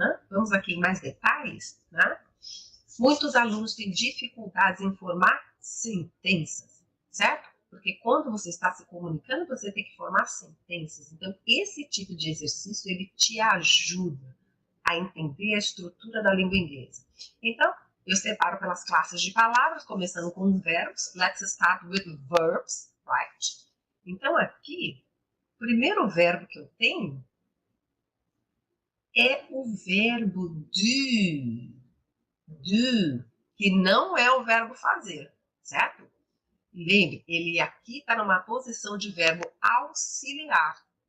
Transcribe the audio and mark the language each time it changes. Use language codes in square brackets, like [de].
[pt] Vamos aqui em mais detalhes. Né? Muitos alunos têm dificuldades em formar sentenças, certo? Porque quando você está se comunicando, você tem que formar sentenças. Então, esse tipo de exercício, ele te ajuda a entender a estrutura da língua inglesa. Então, eu separo pelas classes de palavras, começando com os verbos. [en] Let's start with verbs, right? [pt] Então, aqui, o primeiro verbo que eu tenho é o verbo do, que não é o verbo fazer, certo? Lembre, ele aqui está numa posição de verbo auxiliar.